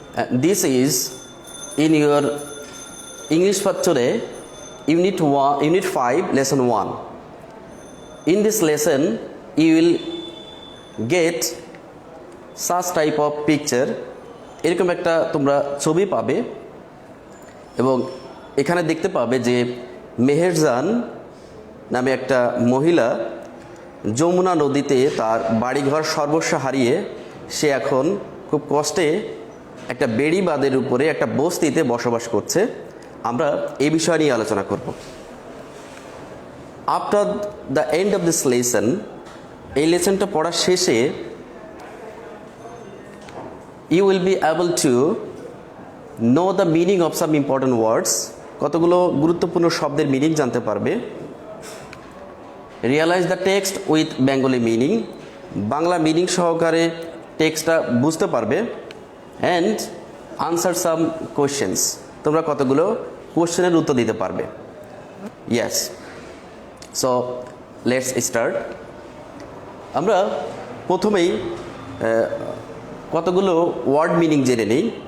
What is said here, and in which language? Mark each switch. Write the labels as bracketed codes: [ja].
[en] This is in your English for today, Unit 5, Lesson 1. In this lesson, you will get such type of picture. [bn] এরকম একটা তোমরা ছবি পাবে এবং এখানে দেখতে পাবে যে মেহেরজান নামে একটা মহিলা যমুনা নদীতে তার বাড়িঘর সর্বস্ব হারিয়ে সে এখন খুব কষ্টে একটা বেড়ি বাঁধের উপরে একটা বস্তিতে বসবাস করছে। আমরা এই বিষয় নিয়ে আলোচনা করব। [en] after the end of this lesson, [bn] এই লেসনটা পড়ার শেষে [en] you will be able to know the meaning of some important words. [bn] কতগুলো গুরুত্বপূর্ণ শব্দের মিনিং জানতে পারবে। [en] realize the text with Bengali meaning, [bn] Bangla meaning সহকারে টেক্সটটা বুঝতে পারবে [en] and answer some questions, [bn] তোমরা কতগুলো কোয়েশ্চেনের উত্তর দিতে পারবে। [en] Yes, so let's start. [bn] আমরা প্রথমেই কতগুলো ওয়ার্ড মিনিং জেনে নিই।